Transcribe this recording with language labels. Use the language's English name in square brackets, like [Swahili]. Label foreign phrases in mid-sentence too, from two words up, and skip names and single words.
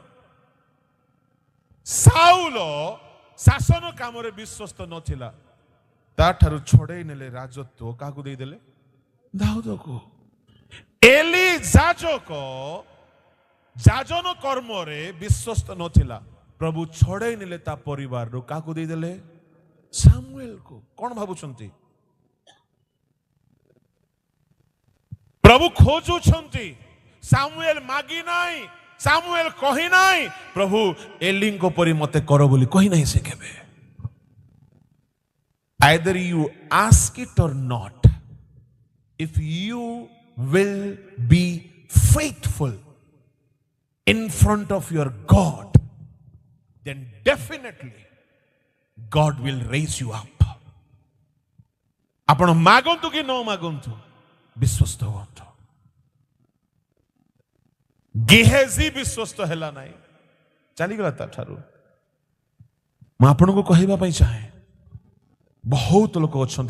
[Odia] ସାଉଲ ଶାସନ କାମରେ ବିଶ୍ୱସ୍ତ ନଥିଲା ତାଠାରୁ ଛଡ଼େଇ ନେଲେ ରାଜତ୍ୱ କାହାକୁ ଦେଇଦେଲେ ଦାଉଦକୁ ଏଲି ଯାଜକ ଯାଜନ କର୍ମରେ ବିଶ୍ୱସ୍ତ ନଥିଲା ପ୍ରଭୁ ଛଡ଼େଇ ନେଲେ ତା ପରିବାରରୁ କାହାକୁ ଦେଇଦେଲେ ସାମୁଏଲକୁ କ'ଣ ଭାବୁଛନ୍ତି ପ୍ରଭୁ ଖୋଜୁଛନ୍ତି ସାମୁଏଲ ମାଗି ନାହିଁ ସାମୁଏଲ କହି ନାହିଁ ପ୍ରଭୁ ଏଲିଙ୍କ ପରି ମତେ କର ବୋଲି କହି ନାହିଁ ସେ କେବେ [English] either you ask it or not if you will be faithful in front of your God then definitely God will raise you up [Odia] ଆପଣ ମାଗନ୍ତୁ କି ନ ମାଗନ୍ତୁ ବିଶ୍ୱସ୍ତ ହୁଅନ୍ତୁ ଗେହେଜି ବିଶ୍ୱସ୍ତ ହେଲା ନାହିଁ ଚାଲିଗଲା ତାଠାରୁ ମୁଁ ଆପଣଙ୍କୁ କହିବା ପାଇଁ ଚାହେଁ ବହୁତ ଲୋକ ଅଛନ୍ତି